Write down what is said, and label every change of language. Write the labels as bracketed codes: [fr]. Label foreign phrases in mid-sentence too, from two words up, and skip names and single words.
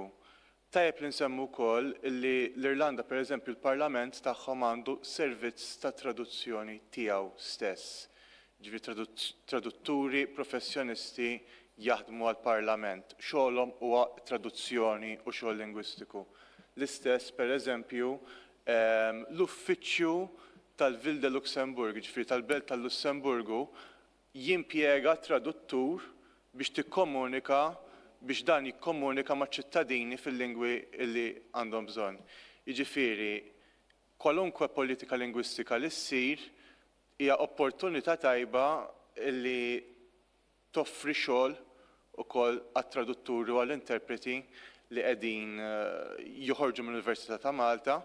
[mt] Tajjeb li nsemmu wkoll li l-Irlanda pereżempju l-Parlament tagħhom għandu servizz ta' traduzzjoni tiegħu stess. Ġifieri tradutturi professjonisti jaħdmu għall-Parlament. Xogħolhom huwa traduzzjoni u xogħol lingwistiku. L-istess pereżempju l-uffiċċju tal-Ville de Luxemburg, ġifieri tal-Belt tal-Lussemburgu, jimpjega traduttur biex tikkomunika biex dan jikkomunika ma' ċittadini fil-lingwi li għandhom bżonn. Jiġifieri, kwalunkwe politika lingwistika li ssir hija opportunità tajba li toffri xogħol ukoll għat-tradutturi u għall-interpreti li qegħdin joħorġu mill-Università ta' Malta.